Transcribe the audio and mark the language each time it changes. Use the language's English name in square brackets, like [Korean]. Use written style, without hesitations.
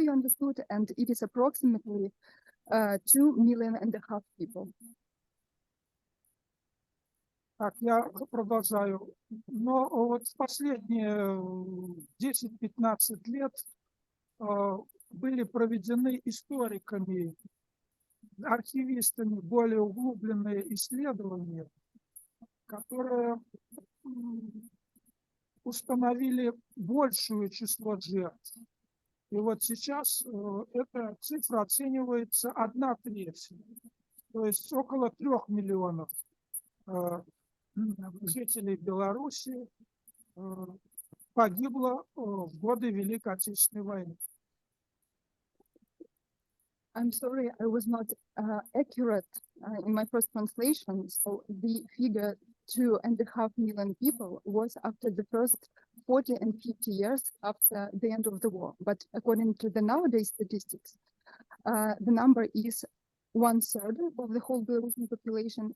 [English] You understood, and it is approximately 2.5 million people. [Russian] Так, я продолжаю. Но вот в последние 10-15 лет были проведены историками, архивистами более углубленные исследования, которые установили большее число жертв. И вот сейчас эта цифра оценивается 1/3, то есть около 3 миллионов жителей Беларуси погибло в годы Великой Отечественной войны. [English] I'm sorry, I was not accurate in my first translation. So the figure 2.5 million people was after the first 40 and 50 years after the end of the war. But according to the nowadays statistics, the number is 1/3 of the whole Belarusian population.